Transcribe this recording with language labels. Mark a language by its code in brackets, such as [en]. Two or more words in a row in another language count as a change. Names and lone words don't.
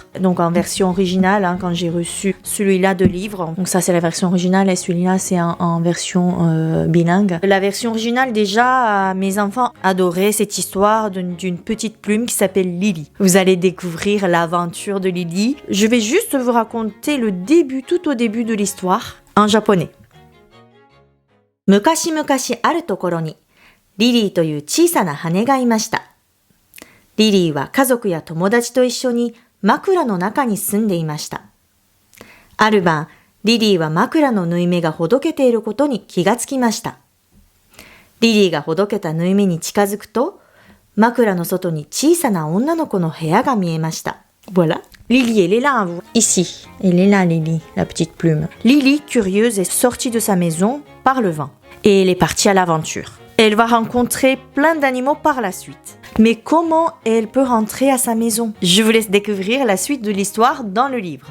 [fr] Donc en version originale, quand j'ai reçu celui-là de livre, donc ça c'est la version originale et celui-là c'est en version bilingue. La version originale déjà, mes enfants adoraient cette histoire d'une petite plume qui s'appelle Lily. Vous allez découvrir l'aventure de Lily. Je vais juste vous raconter le début, tout au début de l'histoire, en japonais. [ja] 昔々あるところにリリーという小さな羽がいました。リリーは家族や友達と一緒に枕の中に住んでいました。ある晩、リリーは枕の縫い目がほどけていることに気がつきました。リリーがほどけた縫い目に近づくと、枕の外に小さな女の子の部屋が見えました。Voilà. [fr] Lily, elle est là, ici. Elle est là, Lily, la petite plume. Lily, curieuse, est sortie de sa maison par le vent. Et elle est partie à l'aventure. Elle va rencontrer plein d'animaux par la suite. Mais comment elle peut rentrer à sa maison? Je vous laisse découvrir la suite de l'histoire dans le livre.